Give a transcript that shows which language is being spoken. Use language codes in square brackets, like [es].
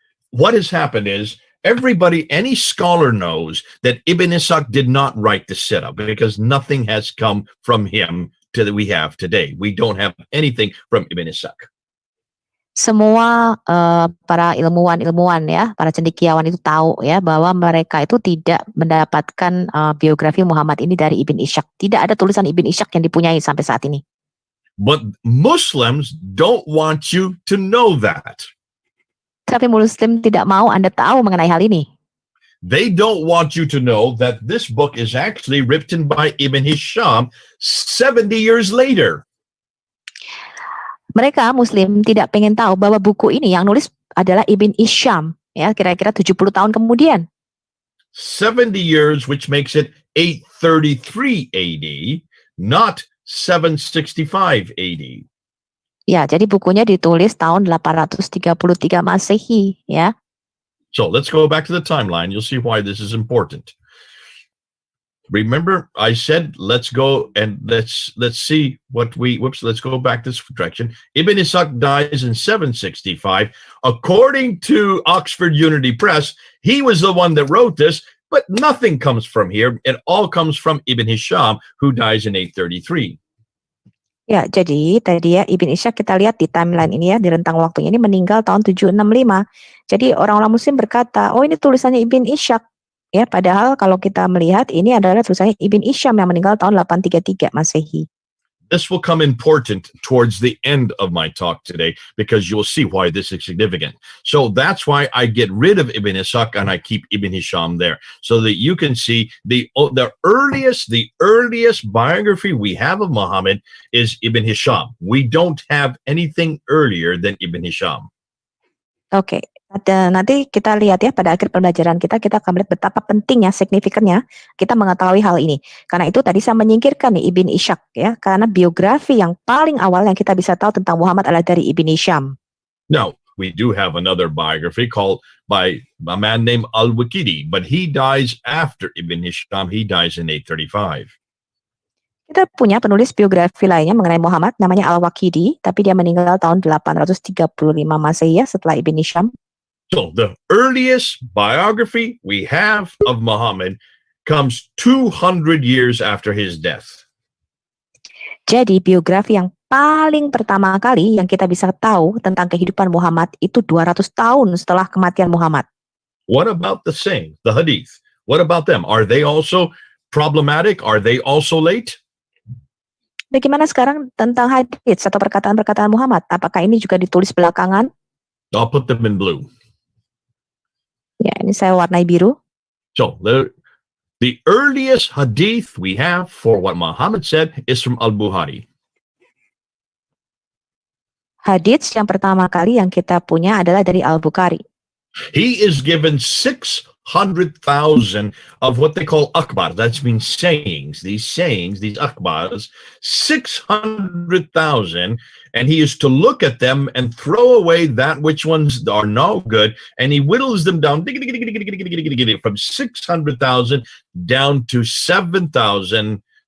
[en] What has happened is any scholar knows that Ibn Ishaq did not write the Sirah because nothing has come from him that we have today. We don't have anything from Ibn Ishaq. [id] Semua para ilmuwan ya, para cendekiawan itu tahu ya bahwa mereka itu tidak mendapatkan biografi Muhammad ini dari Ibn Ishaq. Tidak ada tulisan Ibn Ishaq yang dipunyai sampai saat ini. [en] But Muslims don't want you to know that. [id] Tapi Muslim tidak mau Anda tahu mengenai hal ini. [en] They don't want you to know that this book is actually written by Ibn Hisham 70 years later. [id] Mereka Muslim tidak pengen tahu bahwa buku ini yang nulis adalah Ibn Hisham, ya kira-kira 70 tahun kemudian. [en] 70 years, which makes it 833 AD, not 765 AD. [id] Ya, jadi bukunya ditulis tahun 833 Masehi, ya. [en] So let's go back to the timeline. You'll see why this is important. Remember, I said let's go and let's see what we. Let's go back this direction. Ibn Ishaq dies in 765. According to Oxford Unity Press, he was the one that wrote this, but nothing comes from here. It all comes from Ibn Hisham, who dies in 833. [id] Ya, jadi tadi ya Ibn Ishaq kita lihat di timeline ini ya, di rentang waktunya ini meninggal tahun 765. Jadi orang-orang muslim berkata, oh ini tulisannya Ibn Ishaq. Ya, padahal kalau kita melihat ini adalah tulisannya Ibn Hisham yang meninggal tahun 833 Masehi. [en] This will come important towards the end of my talk today because you'll see why this is significant. So that's why I get rid of Ibn Ishaq and I keep Ibn Hisham there so that you can see the earliest biography we have of Muhammad is Ibn Hisham. We don't have anything earlier than Ibn Hisham. [id] Oke, nanti kita lihat ya pada akhir pembelajaran kita akan melihat betapa pentingnya, signifikannya kita mengetahui hal ini. Karena itu tadi saya menyingkirkan nih Ibn Ishaq ya, karena biografi yang paling awal yang kita bisa tahu tentang Muhammad adalah dari Ibn Hisham. [en] Now, we do have another biography called by a man named Al-Waqidi, but he dies after Ibn Hisham. He dies in 835. [id] Kita punya penulis biografi lainnya mengenai Muhammad namanya Al-Waqidi, tapi dia meninggal tahun 835 Masehi ya, setelah Ibn Hisham. [en] So the earliest biography we have of Muhammad comes 200 years after his death. [id] Jadi biografi yang paling pertama kali yang kita bisa tahu tentang kehidupan Muhammad itu 200 tahun setelah kematian Muhammad. [en] What about the saying, the hadith? What about them? Are they also problematic? Are they also late? [id] Bagaimana sekarang tentang hadits atau perkataan-perkataan Muhammad? Apakah ini juga ditulis belakangan? [en] I'll put them in blue. [id] Ya, ini saya warnai biru. [en] So the earliest hadith we have for what Muhammad said is from Al-Bukhari. [id] Hadits yang pertama kali yang kita punya adalah dari Al-Bukhari. [en] He is given 600,000 of what they call akbar. That means sayings, these akbars, 600,000, and he is to look at them and throw away that which ones are no good, and he whittles them down from 600,000 down to 7,397.